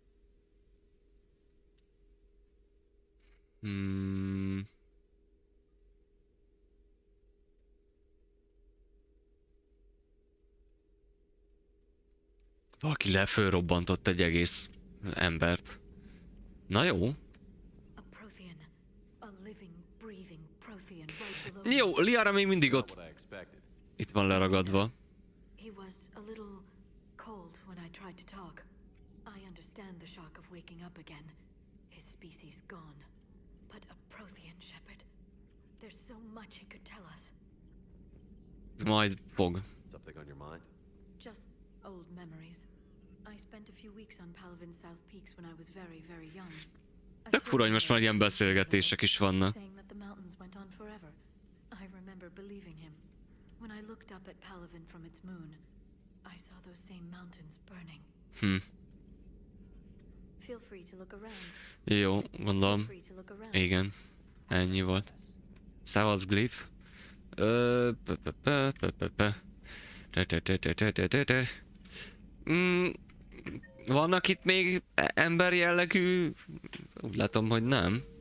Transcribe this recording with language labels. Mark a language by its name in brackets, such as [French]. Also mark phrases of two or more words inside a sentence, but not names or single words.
[Hungarian] Valaki lefölrobbantott egy egész embert. Na jó. Jó, Liara még mindig ott. Itt van leragadva. [English] He was a little cold when I tried to talk. I understand the shock of waking up again. His species gone. But a Prothean, Shepard. There's so much he could tell us. [Hungarian] Majd fog. [English] Something on your mind? Just old memories. I spent a few weeks on Palvin's South Peaks when I was very, very young. [Hungarian] Tök fura, hogy most már ilyen beszélgetések is vannak. [English] Saying that the mountains went on forever. I remember believing him. When I looked up at Palvin from its moon, I saw those same mountains burning. Feel free to look around. [Hungarian] Jó, gondolom. Igen. Ennyi volt. Szevasz, Glyph. Vannak itt még ember jellegű? Úgy látom, hogy nem.